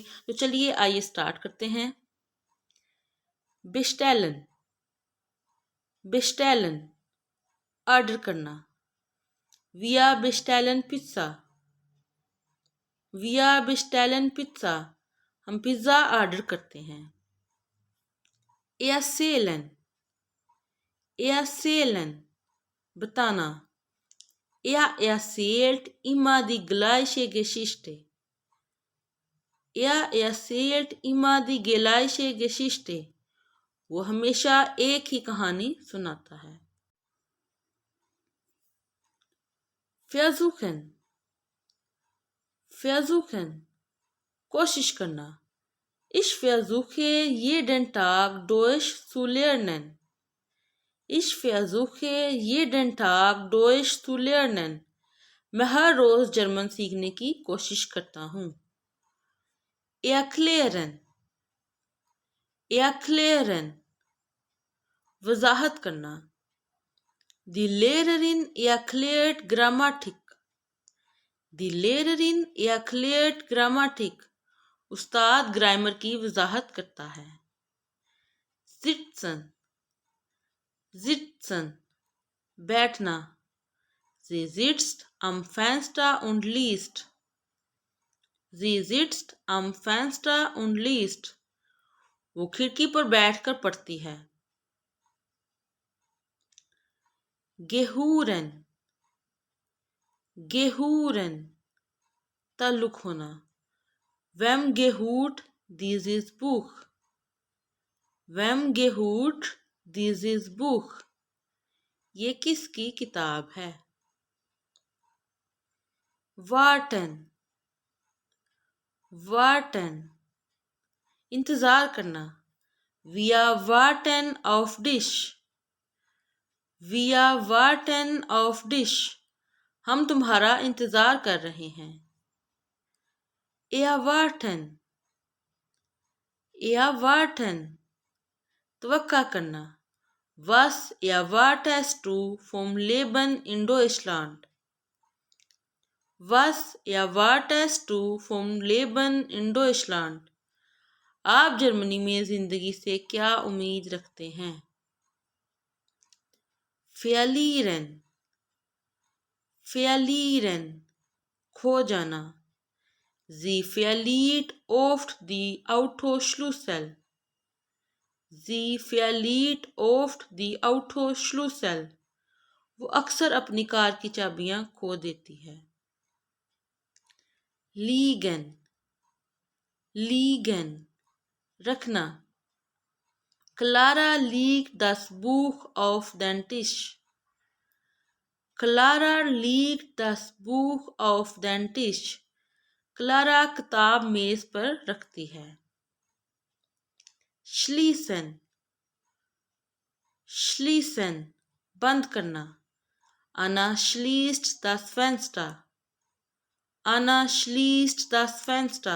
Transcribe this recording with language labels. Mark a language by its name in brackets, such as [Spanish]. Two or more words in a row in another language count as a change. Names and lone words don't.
[Urdu] تو چلیے آئیے اسٹارٹ کرتے ہیں۔ بیسٹیلن، بیسٹیلن آرڈر کرنا. [German] Wir bestellen Pizza, wir bestellen Pizza [Urdu] ہم پیزا آرڈر کرتے ہیں. [German] एसेलन, erzählen बताना। Er erzählt immer die gleiche Geschichte. Er erzählt immer die gleiche Geschichte. [Urdu] وہ ہمیشہ ایک ہی کہانی سناتا ہے. [German] Versuchen, versuchen [Urdu] کوشش کرنا. [German] Ich versuche jeden Tag Deutsch zu lernen. Ich versuche jeden Tag Deutsch zu lernen. [Urdu] میں ہر روز جرمن سیکھنے کی کوشش کرتا ہوں. [German] Erklären, erklären [Urdu] وضاحت کرنا. [German] Die Lehrerin erklärt Grammatik. Die Lehrerin erklärt Grammatik. [Urdu] استاد گرامر کی وضاحت کرتا ہے. [German] Sitzen, sitzen बैठना। Sie sitzt am Fenster und liest. Sie sitzt am Fenster und liest. [Urdu] وہ کھڑکی پر بیٹھ کر پڑھتی ہے. [German] Gehören, gehören [Urdu] تعلق ہونا. [German] Wem gehört dieses Buch? Wem gehört dieses Buch? [Urdu] یہ کس کی کتاب ہے? [German] Warten, warten [Urdu] انتظار کرنا. [German] Wir warten auf dich. Wir warten auf dich. [Urdu] ہم تمہارا انتظار کر رہے ہیں. [German] Erwarten, erwarten [Urdu] توقع کرنا. [German] Was erwartest du vom Leben in Deutschland? Was erwartest du vom Leben in Deutschland? [Urdu] آپ جرمنی میں زندگی سے کیا امید رکھتے ہیں? [German] Verlieren, verlieren [Urdu] کھو جانا. [German] Sie verliert oft die Autoschlüssel. Sie verliert oft die Autoschlüssel. [Urdu] وہ اکثر اپنی کار کی چابیاں کھو دیتی ہے. [German] Liegen, liegen रखना। Clara legt das Buch auf den Tisch. Clara legt das Buch auf den Tisch. [Urdu] کلارا کتاب میز پر رکھتی ہے. [German] Schließen, schließen [Urdu] بند کرنا. [German] Anna schließt das Fenster. Anna schließt das Fenster.